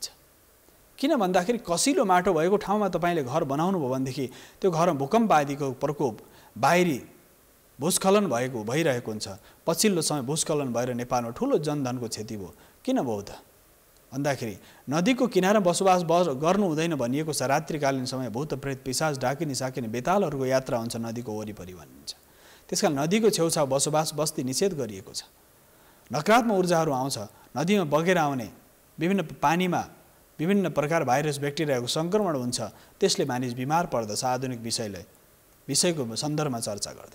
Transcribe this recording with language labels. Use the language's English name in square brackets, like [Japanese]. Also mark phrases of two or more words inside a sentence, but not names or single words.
[Nepali] किन भन्दाखेरि कसिलो माटो भएको ठाउँमा तपाईँले घर बनाउनु भयो भनेदेखि त्यो घरमा भूकम्प आदिको प्रकोप, बाहिरी भूस्खलन भइरहेको हुन्छ। पछिल्लो समय भूस्खलन भएर नेपालमा ठुलो जनधनको क्षति भयो। किन भयो त भन्दाखेरि नदीको किनारा बसोबास गर्नु हुँदैन भनिएको छ। रात्रिकालीन समय भूत प्रेत, पिशाच, डाकिनी, साकिनी, बेतालहरूको यात्रा हुन्छ नदीको वरिपरि भनिन्छ। त्यसकारण नदीको छेउछाउ बसोबास, बस्ती निषेध गरिएको छ। नकारात्मक ऊर्जाहरू आउँछ, नदीमा बगेर आउने, विभिन्न पानीमा विभिन्न प्रकार भाइरस, ब्याक्टेरियाको सङ्क्रमण हुन्छ, त्यसले मानिस बिमार पर्दछ आधुनिक विषयको सन्दर्भमा चर्चा गर्दा।